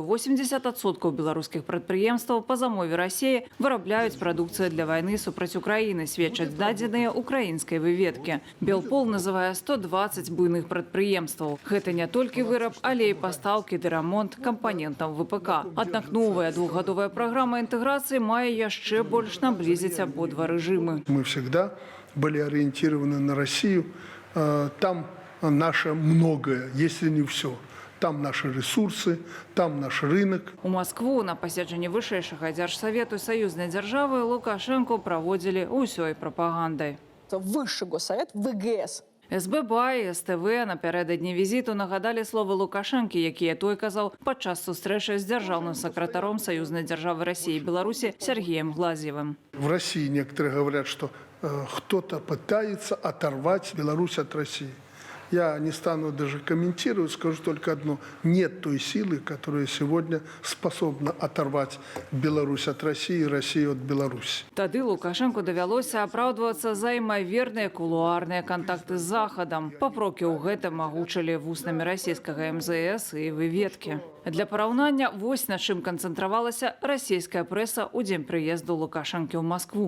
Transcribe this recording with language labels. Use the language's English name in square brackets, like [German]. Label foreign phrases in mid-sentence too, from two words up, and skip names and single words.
[Belarusian] 80% беларускіх прадпрыемстваў па замове Расіі вырабляюць прадукцыю для вайны супраць Украіны, сведчаць дадзеныя украінскай выведкі. Белпол называе 120 буйных прадпрыемстваў. Гэта не толькі выраб, але і пастаўкі ды рамонт кампанентаў ВПК. Аднак новая двухгадовая праграма інтэграцыі мае яшчэ больш наблізіць абодва рэжымы. [Russian] Мы всегда были ориентированы на Россию. Там наше многое, если не все. Там наши ресурсы, там наш рынок. [Belarusian] У Москву на паседжанні вышэйшага дзяржсавету саюзнай дзяржавы Лукашенко праводзілі ўсёй прапагандай. [Russian] Высший госсовет, ВГС. [Belarusian] СББА і СТВ напярэдадні візіту нагадалі словы Лукашэнкі, якія той казаў падчас сустрэчы з дзяржаўным сакратаром саюзнай дзяржавы [Russian] России и Беларуси Сергеем Глазьевым. В России некоторые говорят, что кто-то пытается оторвать Беларусь от России. Я не стану даже комментировать, скажу только одно. Нет той силы, которая сегодня способна оторвать Беларусь от России и Россию от Беларуси. [Belarusian] Тады Лукашенко давялося апраўдвацца за імаверныя кулуарныя кантакты з захадам. Папрокі ў гэтым агучылі вуснамі расійскага МЗС і выведкі. Для параўнання вось на чым канцэнтравалася расійская прэса ў дзень прыезду Лукашэнкі ў Маскву.